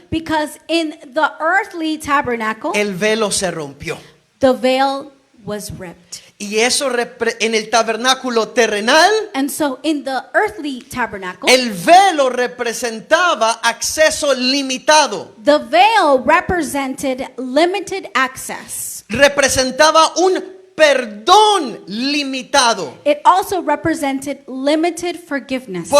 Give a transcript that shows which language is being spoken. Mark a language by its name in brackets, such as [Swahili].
[English] because in the earthly tabernacle, [Spanish] el velo se rompió. [English] the veil was ripped. [Spanish] Y eso en el tabernáculo terrenal, [English] And so in the earthly tabernacle, [Spanish] el velo representaba acceso limitado. [English] the veil represented limited access. [Spanish] Representaba un perdón limitado. [English] It also represented limited forgiveness.